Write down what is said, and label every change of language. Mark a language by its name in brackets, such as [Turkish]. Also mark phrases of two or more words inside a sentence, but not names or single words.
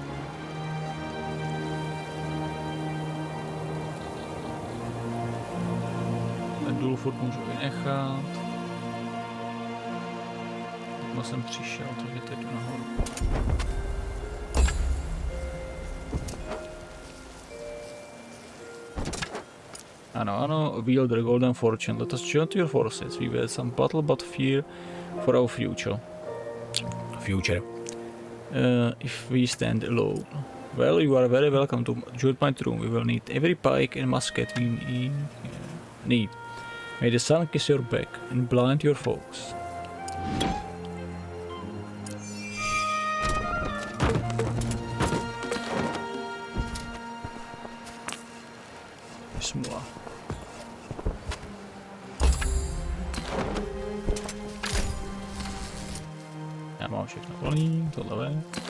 [Czech] Ten důl furt můžu vynechat. Takhle jsem přišel, takže teď jdu nahoru. Ano, [English] wield the golden fortune. Let us join to your forces. We will some battle but fear for our future. If we stand alone. Well, you are very welcome to join my room. We will need every pike and musket we need. May the sun kiss your back and blind your foes. [Czech] Smula. Já mám všechno plný, tohle je.